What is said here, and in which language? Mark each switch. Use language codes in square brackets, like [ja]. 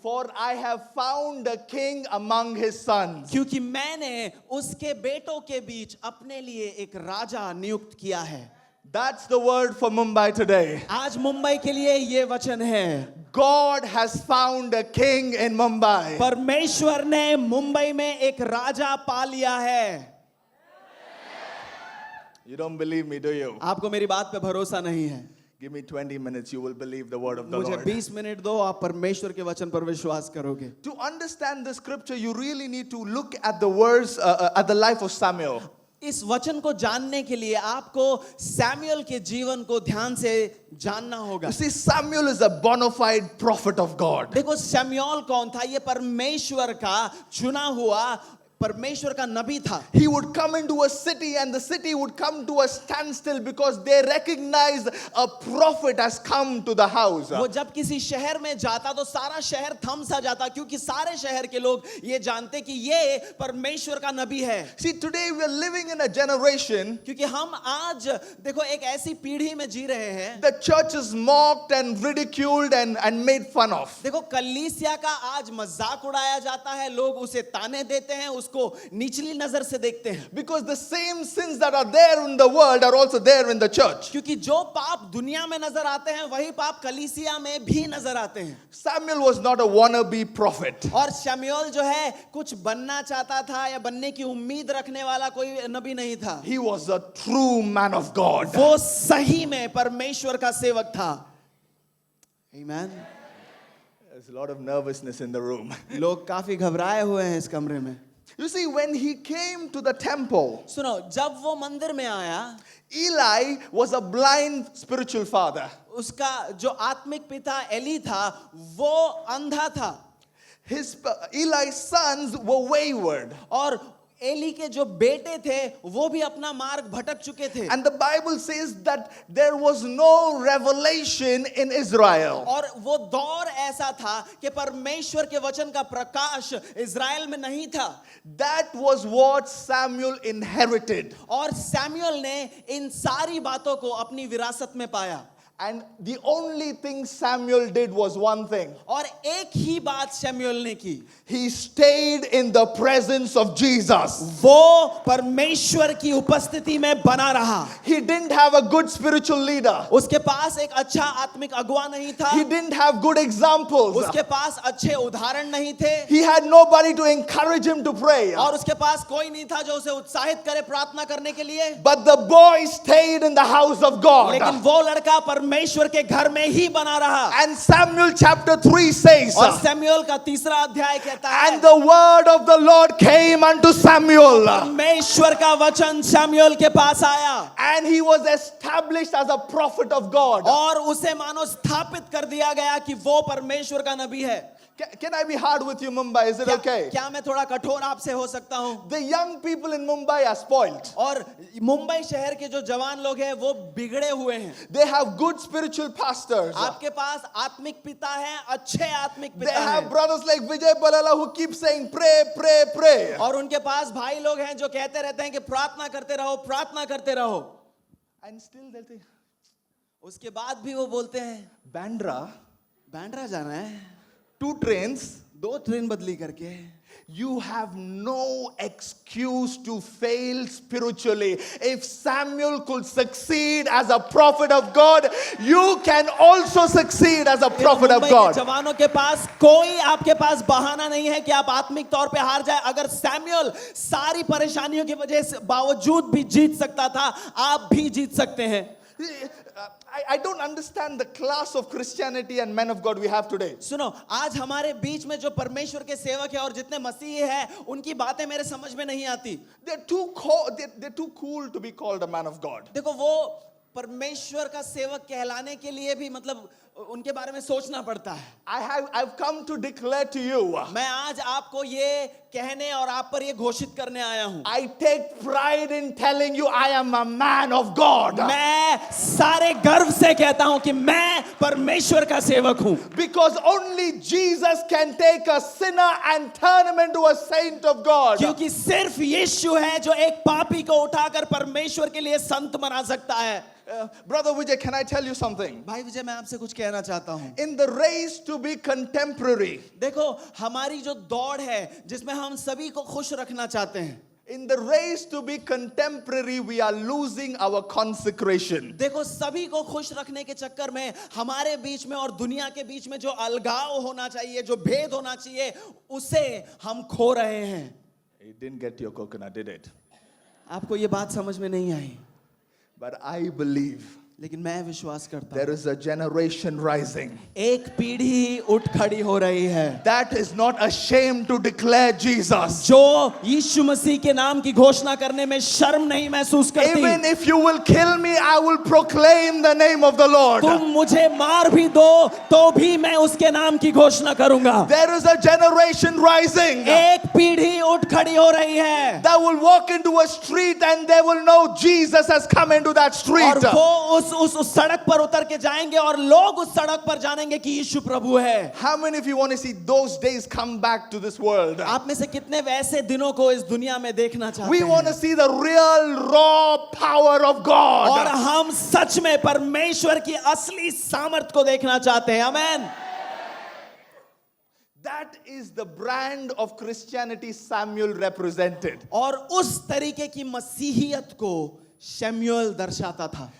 [en] for I have found a king among his sons. [hi] क्योंकि मैंने उसके बेटों के बीच अपने लिए एक राजा नियुक्त किया है. [en] That's the word for Mumbai today. [hi] आज मुंबई के लिए ये वचन है. [en] God has found a king in Mumbai. [hi] परमेश्वर ने मुंबई में एक राजा पा लिया है. [en] You don't believe me, do you? [hi] आपको मेरी बात पे भरोसा नहीं है? [en] Give me 20 minutes, you will believe the word of the [hi] मुझे [en] Lord. [hi] 20 मिनट दो, आप परमेश्वर के वचन पर विश्वास करोगे. [en] To understand the scripture, you really need to look at the words, at the life of Samuel. [hi] इस वचन को जानने के लिए आपको सैमुएल के जीवन को ध्यान से जानना होगा. [en] You see, Samuel is a bona fide prophet of God. [hi] देखो शमूएल कौन था? ये परमेश्वर का चुना हुआ परमेश्वर का नबी था. [en] He would come into a city and the city would come to a standstill because they recognized a prophet has come to the house. [hi] वो जब किसी शहर में जाता तो सारा शहर थम सा जाता, क्योंकि सारे शहर के लोग ये जानते कि ये परमेश्वर का नबी है. [en] See, today we are living in a generation, [hi] क्योंकि हम आज देखो एक ऐसी पीढ़ी में जी रहे हैं. [en] the church is mocked and ridiculed and made fun of. [hi] देखो कलीसिया का आज मजाक उड़ाया जाता है, लोग उसे ताने देते हैं, उसको निचली नजर से देखते हैं. [en] Because the same sins that are there in the world are also there in the church. [hi] क्योंकि जो पाप दुनिया में नजर आते हैं वही पाप कलीसिया में भी नजर आते हैं. [en] Samuel was not a wannabe prophet. [hi] और शमूएल जो है कुछ बनना चाहता था या बनने की उम्मीद रखने वाला कोई नबी नहीं था. [en] He was a true man of God. [hi] वो सही में परमेश्वर का सेवक था. [en] Amen. There's a lot of nervousness in the room. [hi] लोग काफी घबराए हुए हैं इस कमरे में. [en] You see, when he came to the temple, [hi] सुनो, जब वो मंदिर में आया, [en] Eli was a blind spiritual father. [hi] उसका जो आत्मिक पिता एली था वो अंधा था. [en] Eli's sons were wayward. [hi] और एली के जो बेटे थे वो भी अपना मार्ग भटक चुके थे. [en] And the Bible says that there was no revelation in Israel. [hi] और वो दौर ऐसा था कि परमेश्वर के वचन का प्रकाश इज़राइल में नहीं था. [en] That was what Samuel inherited. [hi] और सैमुएल ने इन सारी बातों को अपनी विरासत में पाया. [en] And the only thing Samuel did was one thing. [hi] और एक ही बात शमूएल ने की. [en] He stayed in the presence of Jesus. [hi] वो परमेश्वर की उपस्थिति में बना रहा. [en] He didn't have a good spiritual leader. [hi] उसके पास एक अच्छा आत्मिक अगुवा नहीं था. [en] He didn't have good examples. [hi] उसके पास अच्छे उदाहरण नहीं थे. [en] He had nobody to encourage him to pray. [hi] और उसके पास कोई नहीं था जो उसे उत्साहित करे प्रार्थना करने के लिए. [en] But the boy stayed in the house of God. [hi] लेकिन वो लड़का परमेश्वर के घर में ही बना रहा. [en] And Samuel chapter 3 says, [hi] और सैमुएल का तीसरा अध्याय कहता है, [en] and the word of the Lord came unto Samuel. [hi] परमेश्वर का वचन शमूएल के पास आया. [en] And he was established as a prophet of God. [hi] और उसे मानो स्थापित कर दिया गया कि वो परमेश्वर का नबी है. [en] Can I be hard with you, Mumbai? Is it okay? [hi] क्या मैं थोड़ा कठोर आपसे हो सकता हूँ? [en] The young people in Mumbai are spoiled. [hi] और मुंबई शहर के जो जवान लोग हैं वो बिगड़े हुए हैं. [en] They have good spiritual pastors. [hi] आपके पास आत्मिक पिता हैं, अच्छे आत्मिक [en] They [hi] पिता [en] have [hi] हैं. [en] brothers like Vijay Palala who keep saying pray, pray, pray. [hi] और उनके पास भाई लोग हैं जो कहते रहते हैं कि प्रार्थना करते रहो, प्रार्थना करते रहो. [en] And still they'll think, [hi] उसके बाद भी वो बोलते हैं [en] Bandra, [hi] बैंड्रा जाना है, [en] 2 trains, [hi] 2 ट्रेन बदली करके. [en] You have no excuse to fail spiritually. If Samuel could succeed as a prophet of God, you can also succeed as a prophet of [hi] Mumbai के [en] God. [hi] जवानों के पास कोई आपके पास बहाना नहीं है कि आप आत्मिक तौर पे हार जाए. अगर सैमुअल सारी परेशानियों की वजह से बावजूद भी जीत सकता था, आप भी जीत सकते हैं. [en] I don't understand the class of Christianity and men of God we have today. [hi] सुनो, आज हमारे बीच में जो परमेश्वर के सेवक है और जितने मसीही हैं, उनकी बातें मेरे समझ में नहीं आती. [en] They're too cool to be called a man of God. [hi] देखो, वो परमेश्वर का सेवक कहलाने के लिए भी मतलब उनके बारे में सोचना पड़ता है. [en] I've come to declare to you. [hi] मैं आज आपको ये कहने और आप पर ये घोषित करने आया हूं. [en] I take pride in telling you I am a man of God. [hi] मैं सारे गर्व से कहता हूं कि मैं परमेश्वर का सेवक हूं. [en] Because only Jesus can take a sinner and turn him into a saint of God. [hi] क्योंकि सिर्फ यीशु है जो एक पापी को उठाकर परमेश्वर के लिए संत बना सकता है. [en] Brother Vijay, can I tell you something? [hi] भाई विजय, मैं आपसे कुछ कहना चाहता हूं. [en] In the race to be contemporary, [hi] देखो, हमारी जो दौड़ है जिसमें हम सभी को खुश रखना चाहते हैं, [en] in the race to be contemporary, we are losing our consecration. [hi] देखो, सभी को खुश रखने के चक्कर में हमारे बीच में और दुनिया के बीच में जो अलगाव होना चाहिए, जो भेद होना चाहिए, उसे हम खो रहे हैं. [en] You didn't get your coconut, did it? [hi] आपको ये बात समझ में नहीं आई, [en] But I believe [hi] लेकिन मैं विश्वास करता हूँ [en] there is a generation rising [hi] एक पीढ़ी उठ खड़ी हो रही है [en] that is not ashamed to declare Jesus. [hi] जो यीशु मसीह के नाम की घोषणा करने में शर्म नहीं महसूस करती. [en] Even if you will kill me, I will proclaim the name of the Lord. [hi] तुम मुझे मार भी दो तो भी मैं उसके नाम की घोषणा करूंगा. [en] There is a generation rising [hi] एक पीढ़ी उठ खड़ी हो रही है [en] that will walk into a street and they will know Jesus has come into that street. [hi] और वो उस सड़क पर उतर के जाएंगे और लोग उस सड़क पर जानेंगे कि यीशु प्रभु है. [en] How many of you want to see those days come back to this world? [hi] आप में से कितने वैसे दिनों को इस दुनिया में देखना चाहते [en] We [hi] हैं? [en] want to see the real raw power of [hi] और [en] God. [hi] हम सच में परमेश्वर की असली सामर्थ को देखना चाहते हैं. आमेन. [en] That is the brand of Christianity Samuel represented. [hi] और उस तरीके की मसीहियत को शमूएल दर्शाता था.